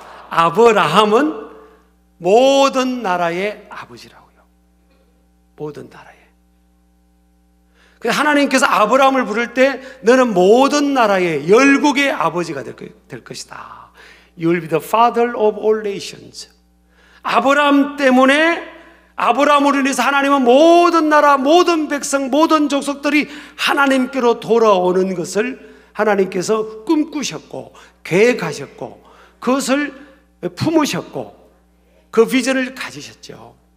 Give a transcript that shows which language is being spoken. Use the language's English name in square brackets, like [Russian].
[Korean] 아브라함은 모든 나라의 아버지라고요. 모든 나라의. 그래서 하나님께서 아브라함을 부를 때, 너는 모든 나라의 열국의 아버지가 될 것이다. [English] You will be the father of all nations. [Korean] 아브라함 때문에 아브라함으로 인해서 하나님은 모든 나라, 모든 백성, 모든 족속들이 하나님께로 돌아오는 것을 하나님께서 꿈꾸셨고 계획하셨고 그것을 품으셨고 그 비전을 가지셨죠.